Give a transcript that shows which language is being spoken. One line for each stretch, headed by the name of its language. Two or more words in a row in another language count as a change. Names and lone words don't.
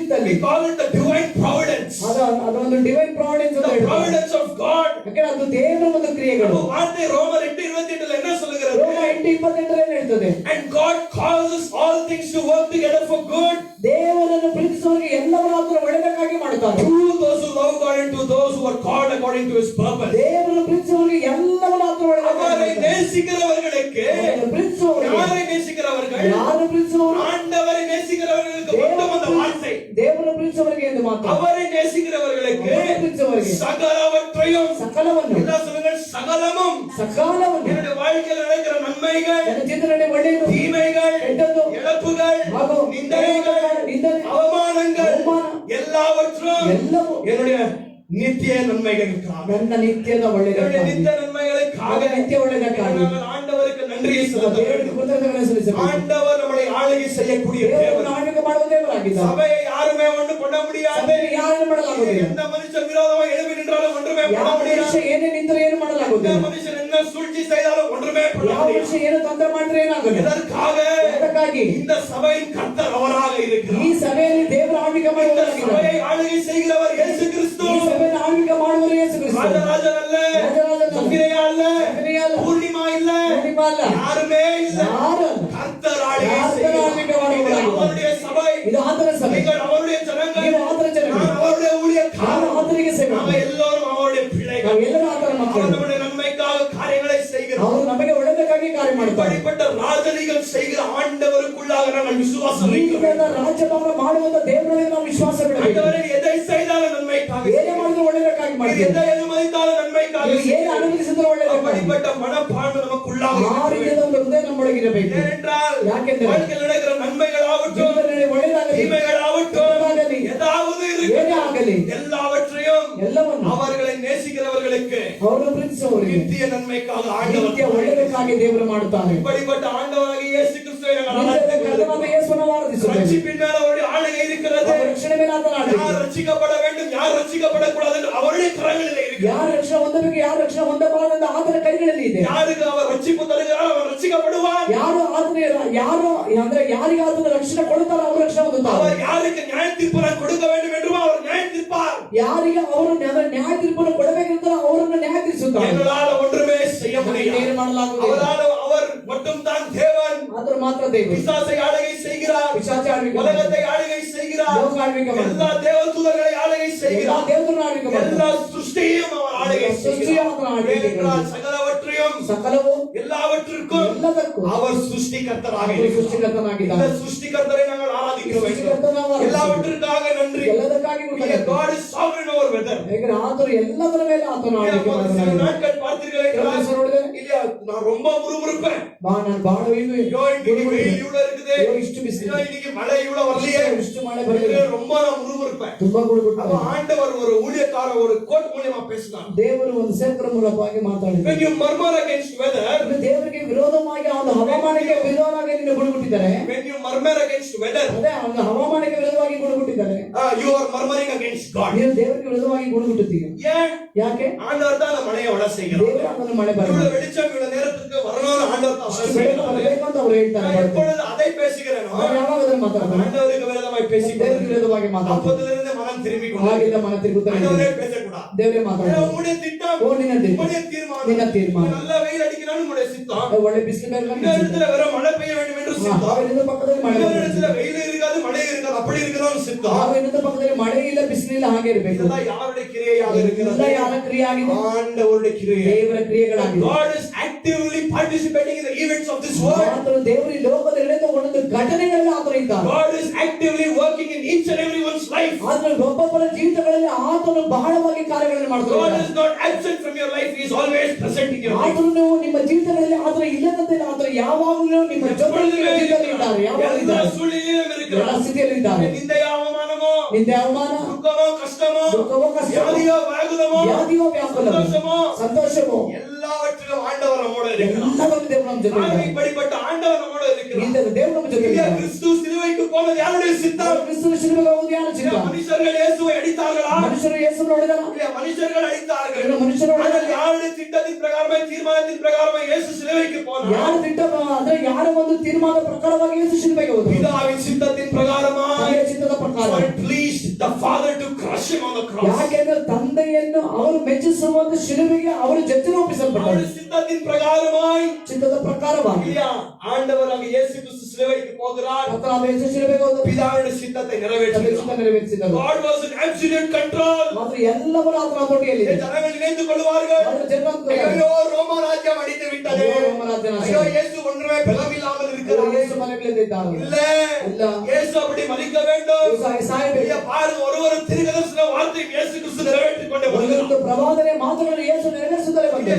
Kannada: ಮಾಡಿ.
English: We call it the divine providence.
Kannada: ಅದೊಂದು
English: divine providence
Kannada: ಅಂತ
English: The
Kannada: ಹೇಳ್ತಾರೆ.
English: providence of God.
Kannada: ಯಾಕಂದ್ರೆ ಅದು ದೇವರ ಒಂದು ಕ್ರಿಯೆಗಳು.
Tamil: நம்ம வார்த்தை ரோமர் 8:28 என்ன சொல்லுகிறது?
Kannada: ರೋಮ 8:28 ಏನು ಹೇಳ್ತದೆ?
English: And God causes all things to work together for good.
Kannada: ದೇವರನ್ನು ಪ್ರೀತಿಸುವವರಿಗೆ ಎಲ್ಲವನ್ನೂ ಆತನು ಒಳ್ಳೆಯದಕ್ಕಾಗಿ ಮಾಡುತ್ತಾನೆ.
English: To those who love God and to those who are called according to his purpose.
Kannada: ದೇವರನ್ನು ಪ್ರೀತಿಸುವವರಿಗೆ ಎಲ್ಲವನ್ನೂ ಆತನು
Tamil: அவரை
Kannada: ಒಳ್ಳೆಯದಕ್ಕಾಗಿ
Tamil: நேசிக்கிறவர்களுக்கு
Kannada: ಪ್ರೀತಿಸುವವರಿಗೆ
Tamil: யாரை நேசிக்கிறவர்கள்?
Kannada: ಯಾರು ಪ್ರೀತಿಸುವವರು?
Tamil: ஆண்டவரை நேசிக்கிறவர்களுக்கு மட்டும் அந்த வார்த்தை.
Kannada: ದೇವರನ್ನು ಪ್ರೀತಿಸುವವರಿಗೆ ಎಂದು ಮಾತ್ರ.
Tamil: அவரை நேசிக்கிறவர்களுக்கு
Kannada: அவரை ಪ್ರೀತಿಸುವವರಿಗೆ
Tamil: சகலவற்றையும்
Kannada: ಸಕಲವನ್ನು
Tamil: என்ன சொல்லுங்கள்? சகலமும்
Kannada: ಸಕಾಲವನ್ನು
Tamil: என்னுடைய வாழ்க்கையில் நடக்கிற நன்மைகள்,
Kannada: ನನ್ನ ಜೀವನದಲ್ಲಿ ಒಳ್ಳೆಯದು
Tamil: தீமைகள்,
Kannada: ಕೆಟ್ಟದ್ದು
Tamil: இழப்புகள்,
Kannada: ಹಾಗೂ
Tamil: நிந்தைகள்,
Kannada: ನಿಂದನೆ
Tamil: அவமானங்கள்
Kannada: ಅವಮಾನ
Tamil: எல்லாவற்றும்
Kannada: ಎಲ್ಲವೂ
Tamil: என்னுடைய நித்திய நன்மைகளுக்காக,
Kannada: ನನ್ನ ನಿತ್ಯದ
Tamil: என்னுடைய
Kannada: ಒಳ್ಳೆಯದಕ್ಕಾಗಿ
Tamil: நித்திய நன்மைகளுக்காக
Kannada: ನನ್ನ ನಿತ್ಯ ಒಳ್ಳೆಯದಕ್ಕಾಗಿ
Tamil: நாங்கள் ஆண்டவருக்கு நன்றியை செலுத்த
Kannada: ದೇವರಿಗೆ
Tamil: வேண்டும்.
Kannada: ಕೃತಜ್ಞತೆಗಳನ್ನು ಸಲ್ಲಿಸಬೇಕು.
Tamil: ஆண்டவர் நம்மை ஆளுகை செய்யக்கூடிய
Kannada: ದೇವರು
Tamil: தேவன்.
Kannada: ಆಳ್ವಿಕೆ ಮಾಡುವ ದೇವರಾಗಿದ್ದಾನೆ.
Tamil: சபையை யாருமே ஒண்ணு பண்ண முடியாது.
Kannada: ಸಭೆಯನ್ನು ಯಾರನ್ನು ಮಾಡಲಾಗುವುದಿಲ್ಲ.
Tamil: எந்த மனுஷன் விரோதமாக எழுப்பி நின்றாலும் ஒன்றுமே பண்ண
Kannada: ಯಾವ
Tamil: முடியாது.
Kannada: ಮನುಷ್ಯ ಏನೇ ನಿಂತರೂ ಏನು
Tamil: எந்த
Kannada: ಮಾಡಲಾಗುವುದಿಲ್ಲ.
Tamil: மனுஷன் என்ன சூழ்ச்சி செய்தாலும் ஒன்றுமே பண்ண
Kannada: ಯಾವ
Tamil: முடியாது.
Kannada: ಮನುಷ್ಯ ಏನು ತೊಂದರೆ ಮಾಡಿದ್ರೆ ಏನಾಗುತ್ತೆ?
Tamil: எதற்காக?
Kannada: ಅದಕ್ಕಾಗಿ
Tamil: இந்த சபையின் கர்த்தர் அவராக
Kannada: ಈ
Tamil: இருக்கிறார்.
Kannada: ಸಭೆಯಲ್ಲಿ ದೇವರ ಆಳ್ವಿಕೆ
Tamil: இந்த
Kannada: ಮಾಡುವವರಾಗಿದ್ದಾನೆ.
Tamil: சபையை ஆளுகை செய்கிறவர் இயேசு கிறிஸ்து.
Kannada: ಈ ಸಭೆಯನ್ನು ಆಳ್ವಿಕೆ ಮಾಡುವವರು ಯೇಸು ಕ್ರಿಸ್ತ.
Tamil: ராஜராஜன் அல்ல,
Kannada: ರಾಜರಾಜನ ಅಲ್ಲ,
Tamil: சக்கிரியா அல்ல,
Kannada: ಸಕ್ರಿಯ ಅಲ್ಲ,
Tamil: பூர்ணிமா இல்ல,
Kannada: ಪೂರ್ಣಿಮಾ ಅಲ್ಲ,
Tamil: யாருமே இல்ல.
Kannada: ಯಾರು ಅಲ್ಲ.
Tamil: கர்த்தர் ஆளுகை கர்த்தர் செய்கிறார்.
Kannada: ஆளுகை ಮಾಡುವவராಗಿದ್ದಾನೆ.
Tamil: இது அவருடைய சபை.
Kannada: ಇದು ಆತನ ಸಭೆ.
Tamil: நீங்கள் அவருடைய ஜனங்கள்.
Kannada: ನೀವು ಆತನ ಜನರು.
Tamil: நான் அவருடைய
Kannada: ನಾನು
Tamil: ஊழியக்காரன்.
Kannada: ಆತನಿಗೆ ಸೇವೆ
Tamil: நாம எல்லாரும் அவருடைய பிள்ளைகள்.
Kannada: ನಾವೆಲ್ಲರೂ ಆತನ ಮಕ್ಕಳು.
Tamil: அவர் நம்முடைய நன்மைக்காக காரியங்களை செய்கிறார்.
Kannada: ಅವರು ನಮಗೆ ಒಳ್ಳೆಯದಕ್ಕಾಗಿ ಕಾರ್ಯ ಮಾಡುತ್ತಾರೆ.
Tamil: இப்படிப்பட்ட ராஜனிகள் செய்கிற ஆண்டவருக்குள்ளாக நாங்கள் விசுவாசம் வைக்கிறோம்.
Kannada: ಈಗಿನ ರಾಜ್ಯಭಾರ ಮಾಡುವಂತ ದೇವರಲ್ಲಿ ನಾವು ವಿಶ್ವಾಸ ಬಿಡಬೇಕು.
Tamil: ஆண்டவரே எதை செய்தாலும் நன்மைக்காக
Kannada: ಏನೇ ಮಾಡಿದ್ರು ಒಳ್ಳೆಯದಕ್ಕಾಗಿ
Tamil: செய்கிறார்.
Kannada: ಮಾಡ್ತೀವಿ.
Tamil: எதை அனுமதித்தாலும் நன்மைக்காக
Kannada: ನೀವು ಏನೇ
Tamil: செய்கிறார்.
Kannada: ಅನುಮತಿಸಿದ್ರು ಒಳ್ಳೆಯದಕ್ಕಾಗಿ.
Tamil: அப்படிப்பட்ட மனப்பான்மை நமக்குள்ளாக
Kannada: ಆ
Tamil: இருக்க
Kannada: ರೀತಿಯ
Tamil: வேண்டும்.
Kannada: ಒಂದು ಹೃದಯ ನಮ್ಮೊಳಗಿರಬೇಕು.
Tamil: ஏனென்றால்
Kannada: ಯಾಕೆಂದರೆ
Tamil: வாழ்க்கையில் நடக்கிற நன்மைகளாகட்டும்
Kannada: ಜೀವನದಲ್ಲಿ ಒಳ್ಳೆಯದಾಗಲಿ,
Tamil: தீமைகளாகட்டும்
Kannada: ಕೆಟ್ಟದಾಗಲಿ,
Tamil: ஏதாவது
Kannada: ಏನೇ
Tamil: இருக்கு
Kannada: ಆಗಲಿ
Tamil: எல்லாவற்றையும்
Kannada: ಎಲ್ಲವನ್ನು
Tamil: அவர்களை நேசிக்கிறவர்களுக்கு
Kannada: ಅವರು ಪ್ರೀತಿಸುವವರಿಗೆ
Tamil: நித்திய நன்மைக்காக
Kannada: ನಿತ್ಯ
Tamil: ஆண்டவர்
Kannada: ಒಳ್ಳೆಯದಕ್ಕಾಗಿ ದೇವರು ಮಾಡುತ್ತಾರೆ.
Tamil: இப்படிப்பட்ட ஆண்டவராகிய இயேசு கிறிஸ்துவை நாங்கள்
Kannada: ನಿತ್ಯದ
Tamil: ஆராதிக்கிறோம்.
Kannada: ಕರ್ತನಾದ ಯೇಸುವನ್ನು ಆರಾಧಿಸುತ್ತೇವೆ.
Tamil: ரட்சிப்பின் மேல அவருடைய ஆளுகை இருக்கிறது.
Kannada: ಅವರ ರಕ್ಷಣೆ ಮೇಲೆ ಆತನ ಆಳ್ವಿಕೆ.
Tamil: யார் ரட்சிக்கப்பட வேண்டும், யார் ரட்சிக்கப்படக்கூடாது என்று அவருடைய கரங்களில் இருக்கிறது.
Kannada: ಯಾರು ರಕ್ಷಣೆ ಹೊಂದಬೇಕು, ಯಾರು ರಕ್ಷಣೆ ಹೊಂದಬಾರದು ಆತನ ಕೈಗಳಲ್ಲಿ ಇದೆ.
Tamil: யாருக்கு அவர் ரட்சிப்பு தருகிறார் அவன் ரட்சிக்கப்படுவான்.
Kannada: ಯಾರು ಆತನ ಯಾರು ಅಂದ್ರೆ ಯಾರಿಗೆ ಆತನ ರಕ್ಷಣೆ ಕೊಡುತ್ತಾರೋ ಅವರು ರಕ್ಷಣೆ ಹೊಂದುತ್ತಾರೆ.
Tamil: அவர் யாருக்கு நியாய தீர்ப்பு கொடுக்க வேண்டும் என்றும் அவர் நியாய தீர்ப்பார்.
Kannada: ಯಾರಿಗೆ ಅವರು ನ್ಯಾಯ ತೀರ್ಪನ್ನು ಕೊಡಬೇಕಿರ್ತಾರೋ ಅವರನ್ನು ನ್ಯಾಯ ತೀರಿಸುತ್ತಾರೆ.
Tamil: எங்களால் ஒன்றுமே செய்ய
Kannada: ಏನು
Tamil: முடியாது.
Kannada: ಮಾಡಲಾಗುವುದಿಲ್ಲ.
Tamil: அவரால் அவர் மட்டும் தான் தேவன்.
Kannada: ಆತನು ಮಾತ್ರ ದೇವರು.
Tamil: பிசாசை ஆளுகை செய்கிறார்.
Kannada: ಪಿಶಾಚ ಆಳ್ವಿಕೆ ಮಾಡ್ತಾನೆ.
Tamil: உலகத்தை ஆளுகை செய்கிறார்.
Kannada: ಲೋಕ ಆಳ್ವಿಕೆ ಮಾಡ್ತಾನೆ.
Tamil: எல்லா தேவதூதர்களை ஆளுகை
Kannada: ಎಲ್ಲ
Tamil: செய்கிறார்.
Kannada: ದೇವರನ್ನು ಆಳ್ವಿಕೆ ಮಾಡ್ತಾನೆ.
Tamil: எல்லா சிருஷ்டியையும் அவர் ஆளுகை
Kannada: ಸೃಷ್ಟಿಯ ಆತನ
Tamil: செய்கிறார்.
Kannada: ಆಳ್ವಿಕೆ
Tamil: ஏனென்றால் சகலவற்றையும்
Kannada: ಸಕಲವು
Tamil: எல்லாவற்றிற்கும்
Kannada: ಎಲ್ಲದಕ್ಕೂ
Tamil: அவர் சிருஷ்டிகர்த்தராக
Kannada: ಅವರು
Tamil: இருக்கிறார்.
Kannada: ಸೃಷ್ಟಿಕರ್ತನಾಗಿದ್ದಾನೆ.
Tamil: இந்த சிருஷ்டிகர்த்தரை நாங்கள் ஆராதிக்க வேண்டும்.
Kannada: ಸೃಷ್ಟಿಕರ್ತನ ಆರಾಧಿಸಿ.
Tamil: எல்லாவற்றிற்காக நன்றி.
Kannada: ಎಲ್ಲದಕ್ಕಾಗಿ ಕೃತಜ್ಞತೆ.
English: God is sovereign over weather.
Kannada: ಯಾಕಂದ್ರೆ ಆತನು ಎಲ್ಲದರ ಮೇಲೆ ಆತನು ಆಳ್ವಿಕೆ
Tamil: சில
Kannada: ಮಾಡ್ತಾನೆ.
Tamil: நாட்கள் பார்த்தீர்கள்
Kannada: ಕೆಲವು ದಿವಸ
Tamil: என்றால்
Kannada: ನೋಡಿದೆ,
Tamil: இல்லையா நான் ரொம்ப முறுமுறுப்பேன்.
Kannada: ನಾನು ಬಹಳ
Tamil: ஐயோ இன்னைக்கு வெயில் இவ்வளவு இருக்குது. ஐயோ,
Kannada: ಇಷ್ಟು ಬಿಸಿಲು.
Tamil: ஐயோ, இன்னைக்கு மழை இவ்வளவு வரலையே.
Kannada: ಇಷ್ಟು ಮಳೆ ಬರಲಿಲ್ಲ.
Tamil: ரொம்ப நான் முறுமுறுப்பேன்.
Kannada: ತುಂಬಾ
Tamil: அப்ப
Kannada: ಗುಡುಗುಟ್ಟು.
Tamil: ஆண்டவர் ஒரு ஊழியக்காரர் ஒரு கோட் மூலமா பேசினார்.
Kannada: ದೇವರು ಒಂದು ಸೇವಕರ ಮೂಲಕವಾಗಿ ಮಾತಾಡಿದ.
English: When you murmur against weather,
Kannada: ದೇವರಿಗೆ ವಿರೋಧವಾಗಿ ಒಂದು ಹವಾಮಾನಕ್ಕೆ ವಿರೋಧವಾಗಿ ನಿನ್ನ ಗುಡುಗುಟ್ಟಿದ್ದಾರೆ.
English: when you murmur against weather,
Kannada: ಅದೇ ಒಂದು ಹವಾಮಾನಕ್ಕೆ ವಿರೋಧವಾಗಿ ಗುಡುಗುಟ್ಟಿದ್ದಾರೆ.
English: you are murmuring against God.
Kannada: ನೀವು ದೇವರಿಗೆ ವಿರೋಧವಾಗಿ ಗುಡುಗುಟ್ಟುತ್ತೀರಿ.
Tamil: ஏன்?
Kannada: ಯಾಕೆ?
Tamil: ஆண்டவர் தான் அந்த மழையை வர செய்கிறார்.
Kannada: ದೇವರು ಅದನ್ನು ಮಳೆ ಬರಲ್ಲ.
Tamil: இவ்வளவு வெளிச்சம் இவ்வளவு நேரத்துக்கு வரணும்னு ஆண்டவர் தான் வர செய்கிறார்.
Kannada: ಬರಬೇಕು ಅಂತ ಅವರು ಹೇಳ್ತಾರೆ.
Tamil: நான் எப்பொழுது அதை பேசுகிறேனோ
Kannada: ನಾನು ಯಾವಾಗ ಅದನ್ನು ಮಾತಾಡ್ತಾನೆ?
Tamil: ஆண்டவருக்கு விரோதமாய் பேசிக்
Kannada: ದೇವರಿಗೆ ವಿರೋಧವಾಗಿ ಮಾತಾಡ್ತಾನೆ.
Tamil: அப்போதிலிருந்து மனம் திரும்பிக் கொண்டது.
Kannada: ಹಾಗಿದ್ದ ಮನ ತಿರುಗುತ್ತಾನೆ.
Tamil: ஆண்டவரே பேசக்கூடாது.
Kannada: ದೇವರೇ ಮಾತಾಡ್ತಾನೆ.
Tamil: உம்முடைய திட்டம்,
Kannada: ಓ ನಿನ್ನ ತೀರ್ಮಾನ.
Tamil: உம்முடைய தீர்மானம்.
Kannada: ನಿನ್ನ ತೀರ್ಮಾನ.
Tamil: நல்ல வெயில் அடிக்கணும்னு உம்முடைய சித்தம்.
Kannada: ಒಳ್ಳೆ ಬಿಸಿಲು
Tamil: இந்த
Kannada: ಬೇಕು.
Tamil: இடத்துல வெறும் மழை பெய்ய வேண்டும் என்று சித்தம்.
Kannada: ಹಾವಿನಿಂದ ಪಕ್ಕದಲ್ಲಿ ಮಳೆ
Tamil: இன்னொரு
Kannada: ಬರಬೇಕು.
Tamil: இடத்துல வெயில் இருக்காது மழை இருக்காது அப்படி இருக்கணும்னு சித்தம்.
Kannada: ಹಾವಿನಿಂದ ಪಕ್ಕದಲ್ಲಿ ಮಳೆ ಇಲ್ಲ ಬಿಸಿಲು ಇಲ್ಲ ಹಾಗೆ ಇರಬೇಕು.
Tamil: இதெல்லாம் யாருடைய கிரியையாக
Kannada: ಎಲ್ಲ
Tamil: இருக்கிறது?
Kannada: ಯಾರ ಕ್ರಿಯೆ ಆಗಿದೆ?
Tamil: ஆண்டவருடைய கிரியை.
Kannada: ದೇವರ ಕ್ರಿಯೆಗಳಾಗಿದೆ.
English: God is actively participating in the events of this world.
Kannada: ಆತನು ದೇವರು ಈ ಲೋಕದಲ್ಲಿ ನಡೆದ ಒಂದೊಂದು ಘಟನೆಗಳಲ್ಲಿ ಆತನು ಇದ್ದಾನೆ.
English: God is actively working in each and everyone's life.
Kannada: ಆತನು ಒಬ್ಬೊಬ್ಬರ ಜೀವಿತಗಳಲ್ಲಿ ಆತನು ಬಹಳವಾಗಿ ಕಾರ್ಯಗಳನ್ನು
English: God
Kannada: ಮಾಡ್ತಾನೆ.
English: is not absent from your life. He is always present in your life.
Kannada: ಆತನು ನಿಮ್ಮ ಜೀವಿತಗಳಲ್ಲಿ ಆತನು ಇಲ್ಲದಂತೆ ಆತನು ಯಾವಾಗಲೂ ನಿಮ್ಮ ಜೊತೆಯಲ್ಲಿ ನಿಮ್ಮ ಜೀವಿತದಲ್ಲಿ ಇದ್ದಾರೆ. ಯಾವಾಗಲೂ
Tamil: எல்லா
Kannada: ಇದ್ದಾರೆ.
Tamil: சூழ்நிலையிலும்
Kannada: ಎಲ್ಲ
Tamil: இருக்கிறார்.
Kannada: ಸ್ಥಿತಿಯಲ್ಲಿ ಇದ್ದಾರೆ.
Tamil: நிந்தையோ அவமானமோ
Kannada: ನಿಂದೆ ಅವಮಾನ,
Tamil: துக்கமோ கஷ்டமோ
Kannada: ದುಃಖವೋ ಕಷ್ಟವೋ,
Tamil: வியாதியோ வியாகுலமோ
Kannada: ವ್ಯಾಧಿಯೋ ವ್ಯಾಕುಲವೋ,
Tamil: சந்தோஷமோ
Kannada: ಸಂತೋಷವೋ
Tamil: எல்லாவற்றிலும் ஆண்டவர் நம்மோடு இருக்கிறார்.
Kannada: ಎಲ್ಲದರಲ್ಲೂ ದೇವರು ನಮ್ಮ ಜೊತೆ ಇದ್ದಾನೆ.
Tamil: இப்படிப்பட்ட ஆண்டவர் நம்மோடு இருக்கிறார்.
Kannada: இந்த ದೇವರು ನಮ್ಮ ಜೊತೆ
Tamil: இல்லையா,
Kannada: ಇದ್ದಾನೆ.
Tamil: கிறிஸ்து சிலுவைக்கு போனது யாருடைய சித்தம்?
Kannada: ಕ್ರಿಸ್ತನ ಶಿಲುಬೆಗೆ ಹೋಗುವುದು ಯಾರ ಚಿತ್ತ?
Tamil: மனுஷர்கள் இயேசுவை அடித்தார்களா?
Kannada: ಮನುಷ್ಯರು ಯೇಸುವನ್ನು ಹೊಡೆದಲ್ಲ.
Tamil: இல்லையா, மனுஷர்கள் அடித்தார்கள்.
Kannada: ಮನುಷ್ಯರು
Tamil: ஆனால்
Kannada: ಹೊಡೆದಲ್ಲ.
Tamil: யாருடைய திட்டத்தின் பிரகாரமே தீர்மானத்தின் பிரகாரமே இயேசு சிலுவைக்கு போனார்.
Kannada: ಯಾರು ತಿಟ್ಟ ಅಂದ್ರೆ ಯಾರ ಒಂದು ತೀರ್ಮಾನದ ಪ್ರಕಾರವಾಗಿ ಯೇಸು ಶಿಲುಬೆಗೆ ಹೋದರು.
Tamil: பிதாவின் சித்தத்தின் பிரகாரமா
Kannada: ತಂದೆಯ ಚಿತ್ತದ ಪ್ರಕಾರ
English: pleased him on the cross.
Kannada: ಯಾಕೆಂದ್ರೆ ತಂದೆಯನ್ನು ಅವರು ಮೆಚ್ಚಿಸುವಂತ ಶಿಲುಬೆಗೆ ಅವರು ಜಜ್ಜನೊಪ್ಪಿಸಲ್ಪಟ್ಟರು.
Tamil: அவருடைய சித்தத்தின் பிரகாரமாய்
Kannada: ಚಿತ್ತದ ಪ್ರಕಾರವಾಗಿ
Tamil: இல்லையா ஆண்டவராக இயேசு கிறிஸ்து சிலுவைக்கு போகிறார்.
Kannada: ಕರ್ತನಾದ ಯೇಸು ಶಿಲುಬೆಗೆ ಹೋದ
Tamil: பிதாவின் சித்தத்தை நிறைவேற்றுகிறார்.
Kannada: ಚಿತ್ತ ನೆರವೇರಿಸಿದರು.
English: God was in absolute control.
Kannada: ಮಾತ್ರ ಎಲ್ಲವೂ ಆತನ ತೊಡೆಯಲ್ಲಿದೆ.
Tamil: ஜனங்கள் நினைத்துக் கொள்வார்கள்,
Kannada: ಅವರು ಜನರು
Tamil: ஐயோ ரோம ராஜ்யம் அடித்து விட்டது, ஐயோ இயேசு ஒன்றுமே பலம் இல்லாமல் இருக்கிறார்.
Kannada: ಯೇಸು ಮನೆಗಳಿದ್ದಾರೆ.
Tamil: இல்ல இல்ல. இயேசு அப்படி மரிக்க வேண்டும்.
Kannada: ಯೇಸು ಸಾಯಬೇಕು.
Tamil: ஐயா பாருங்க, ஒரு தீர்க்கதரிசன வார்த்தை இயேசு கிறிஸ்து நிறைவேற்றிக் கொண்டே வருகிறார்.
Kannada: ಒಂದು ಪ್ರವಾದನೆ ಮಾತುಗಳನ್ನು ಯೇಸು ನೆರವೇರಿಸುತ್ತಲೇ ಬಂದರು.